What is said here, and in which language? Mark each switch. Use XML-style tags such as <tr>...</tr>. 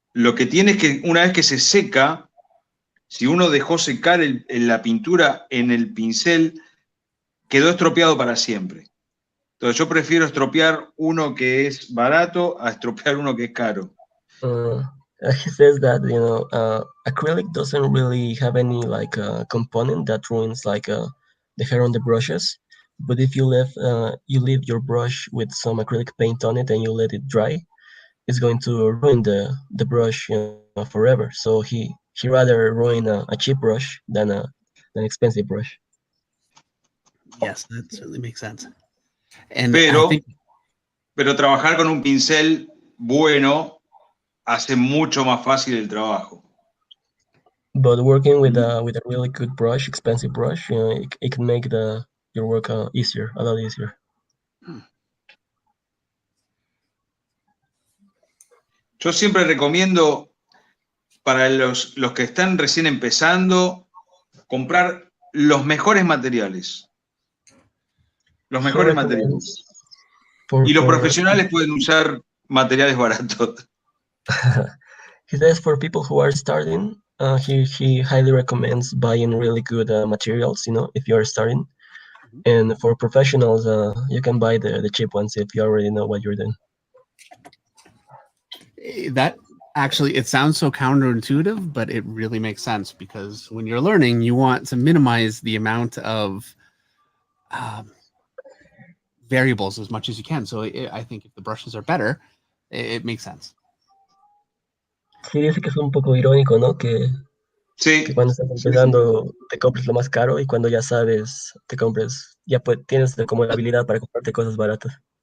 <es>Lo que tiene es que una vez que se seca, si uno dejó secar la pintura en el pincel, quedó estropeado para siempre. Entonces yo prefiero estropear uno que es barato a estropear uno que es caro.</es> <en>He says that acrylic doesn't really have any component that ruins the hair on the brushes. But if you leave your brush with some acrylic paint on it and you let it dry, it's going to ruin the brush forever. So he rather ruin a cheap brush than an expensive brush. Yes, that certainly makes sense. And</en> <es>pero trabajar con un pincel bueno hace mucho más fácil el trabajo.</es> <en>But working with a really good brush, expensive brush, it can make your work easier, a lot easier.</en> <es>Yo siempre recomiendo para los que están recién empezando comprar los mejores materiales. Los mejores materiales. Y los profesionales pueden usar materiales baratos.</es> <en>He says for people who are starting, he highly recommends buying really good materials, if you are starting. And for professionals, you can buy the cheap ones if you already know what you're doing. That actually, it sounds so counterintuitive, but it really makes sense because when you're learning, you want to minimize the amount of variables as much as you can. So I think if the brushes are better, it makes sense.</en> <es>Sí, dice que es un poco irónico, ¿no? Que cuando estás empezando te compres lo más caro y cuando ya sabes, ya tienes como la habilidad para comprarte cosas baratas.</es>